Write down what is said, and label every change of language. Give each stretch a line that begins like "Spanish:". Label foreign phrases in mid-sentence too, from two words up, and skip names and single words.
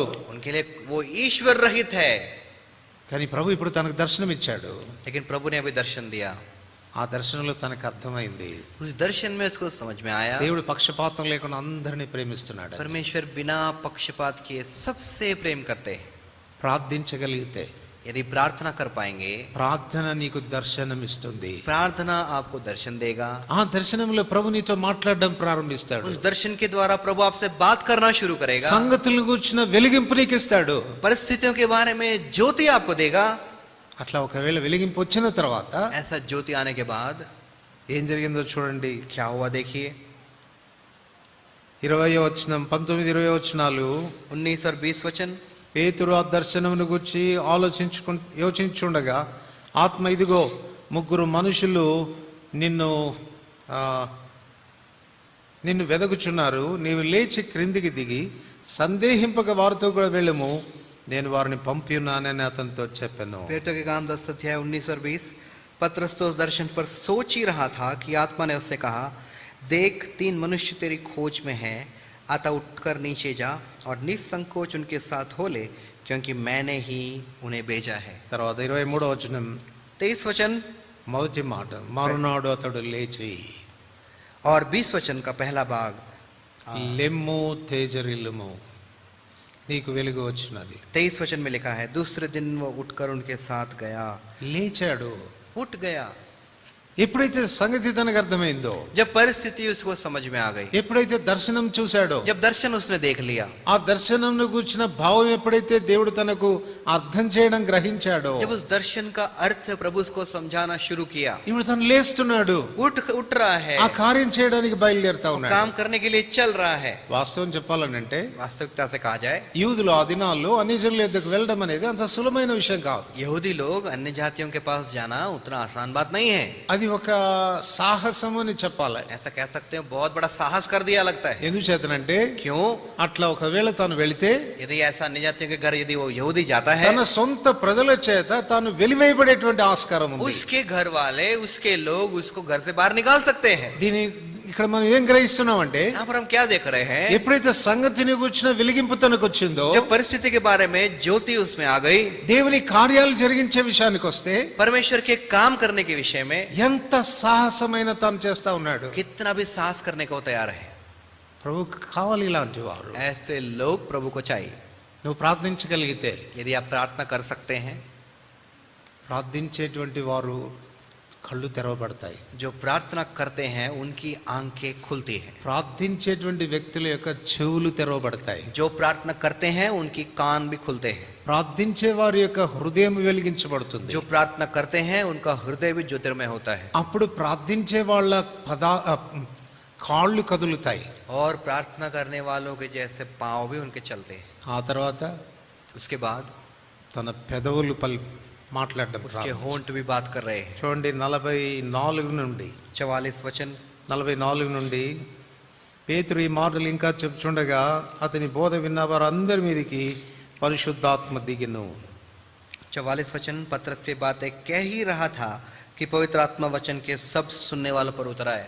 Hindi: उनके लिए वो ईश्वर रहित है।
Telugu: కానీ ప్రభు ఇప్పుడు తనకు దర్శనం ఇచ్చాడు.
Hindi: लेकिन प्रभु ने अभी दर्शन दिया।
Telugu: ఆ దర్శనంలో తనకు అర్థమైంది,
Hindi: उस दर्शन में उसको समझ में आया
Telugu: దేవుడు పక్షపాతం లేకుండా అందరినీ ప్రేమిస్తున్నాడు.
Hindi: परमेश्वर बिना पक्षपात किए सबसे प्रेम करते हैं।
Telugu: ప్రార్థించగలిగితే
Hindi: यदि प्रार्थना कर पाएंगे,
Telugu: ప్రార్థన నీకు దర్శనం ఇస్తుంది.
Hindi: प्रार्थना आपको दर्शन देगा।
Telugu: ఆ దర్శనంలో ప్రభు నీతో మాట్లాడడం ప్రారంభిస్తాడు.
Hindi: उस दर्शन के द्वारा प्रभु आपसे बात करना शुरू करेगा।
Telugu: సంగతులను గురించిన వెలిగింపు నీకు ఇస్తాడు.
Hindi: परिस्थितियों के बारे में ज्योति आपको देगा।
Telugu: అట్లా ఒకవేళ వెలిగింపు వచ్చిన తర్వాత
Hindi: ऐसा ज्योति आने के बाद
Telugu: ఏం జరిగిందో చూడండి.
Hindi: क्या हुआ देखिए,
Telugu: 20వ వచనం, 19-20 వచనాలు.
Hindi: 19 और 20 वचन।
Telugu: పేతురు ఆ దర్శనమును గురించి యోచించుండగా ఆత్మ, ఇదిగో 3 మనుషులు నిన్ను వెదకుచున్నారు, నీవు లేచి క్రిందికి దిగి సందేహింపక వారితో కూడా వెళ్ళము, నేను వారిని పంపి ఉన్నానని అతనితో చెప్పాను.
Hindi: प्रेरितों के काम 10 अध्याय 19 और 20। पतरस तो उस दर्शन पर सोच ही रहा था कि आत्मा ने उससे कहा, देख 3 मनुष्य तेरी खोज में हैं, अतः उठकर नीचे जा और निसंकोच उनके साथ हो ले, क्योंकि मैंने ही उन्हें भेजा है।
Telugu: తర్వాత 23వ వచనం,
Hindi: 23 वचन
Telugu: మొదటి మాట, మరునాడు అతడు లేచి
Hindi: और 20 वचन का पहला भाग,
Telugu: లెమ్ము తేజరిల్లుము, నీకు వెలుగు వచ్చినది.
Hindi: 23 वचन में लिखा है, दूसरे दिन वो उठकर उनके साथ गया।
Telugu: లేచాడు.
Hindi: उठ गया।
Telugu: ఎప్పుడైతే సంగతి తనకు అర్థమైందో,
Hindi: जब परिस्थिति उसको समझ में आ गई,
Telugu: ఎప్పుడైతే దర్శనం చూశాడో,
Hindi: जब दर्शन उसने देख लिया,
Telugu: ఆ దర్శనంను కూర్చిన భావం ఎప్పుడైతే దేవుడు తనకు అర్థం చేయడం గ్రహించాడో,
Hindi: जब उस दर्शन का अर्थ प्रभु उसको समझाना शुरू किया,
Telugu: ఇప్పుడు తను లేస్తున్నాడు,
Hindi: उठ रहा है,
Telugu: ఆ కార్యం చేయడానికి బయలుదేరుతా ఉన్నాడు.
Hindi: काम करने के लिए चल रहा है।
Telugu: వాస్తవం చెప్పాలనంటే
Hindi: वास्तविकता से कहा जाए,
Telugu: యూదులు ఆ దినాల్లో అన్యజనుల యొద్దకు వెళ్ళడం అనేది అంత సులభమైన విషయం కాదు.
Hindi: यहूदी लोग अन्य जातियों के पास जाना उतना आसान बात नहीं है।
Telugu: అది ఒక సాహసము అని చెప్పాలి.
Hindi: ऐसा कह सकते हैं बहुत बड़ा साहस कर दिया लगता है.
Telugu: ఎందుకు చేతనంటే
Hindi: क्यों?
Telugu: అట్లా ఒకవేళ తాను వెళితే
Hindi: यदि ऐसा निजातियों के घर यदि वो यहूदी जाता है,
Telugu: తన సొంత ప్రజల చేత తాను వెలివేయబడేటువంటి ఆస్కారం ఉంది.
Hindi: उसके घर वाले उसके लोग उसको घर से बाहर निकाल सकते हैं.
Telugu: దీని ఇక్కడ మనం ఏం గ్రహిస్తున్నాం అంటే
Hindi: यहाँ पर हम क्या देख रहे हैं?
Telugu: ఎప్పుడైతే సంగతిని గుర్చిన వెలిగింపు తనకు వచ్చిందో,
Hindi: जब परिस्थिति के बारे में ज्योति उसमें आ गई,
Telugu: దేవుని కార్యాలు జరిగించే విషయానికి వస్తే
Hindi: परमेश्वर के काम करने के विषय में
Telugu: ఎంత సాహసమైన తాను చేస్తా ఉన్నాడు.
Hindi: कितना भी साहस करने को तैयार है.
Telugu: ప్రభుకు కావాలి ఇలాంటి వారు.
Hindi: ऐसे लोग प्रभु को चाहिए.
Telugu: నువ్వు ప్రార్థించగలిగితే,
Hindi: यदि आप प्रार्थना कर सकते हैं,
Telugu: ప్రార్థించేటువంటి వారు కళ్ళు తెరవబడతాయి.
Hindi: जो प्रार्थना करते हैं उनकी आंखें खुलती हैं.
Telugu: ప్రార్థించేటువంటి వ్యక్తుల యొక్క చెవులు తెరవబడతాయి.
Hindi: जो प्रार्थना करते हैं उनकी कान भी खुलते हैं.
Telugu: ప్రార్థించే వారి యొక్క హృదయం వెలిగించబడుతుంది.
Hindi: जो प्रार्थना करते हैं उनका हृदय भी ज्योतिर्मय होता है.
Telugu: అప్పుడు ప్రార్థించే వాళ్ళ కాళ్ళు కదులుతాయి.
Hindi: और प्रार्थना करने वालों के जैसे पांव भी उनके चलते हैं.
Telugu: ఆ తర్వాత
Hindi: उसके बाद
Telugu: తన పెదవులు మాట్లాడడం
Hindi: उसके होंठ भी बात कर रहे हैं.
Telugu: చూడండి 44 నుండి
Hindi: 44 वचन
Telugu: 44 నుండి పేతురు ఈ మాటలు ఇంకా చెప్తుండగా అతని బోధ విన్న వారందరి మీదకి పరిశుద్ధాత్మ దిగెను.
Hindi: 44 वचन पत्रस से बातें कह ही रहा था कि पवित्र आत्मा वचन के सब सुनने वालों पर उतर आए.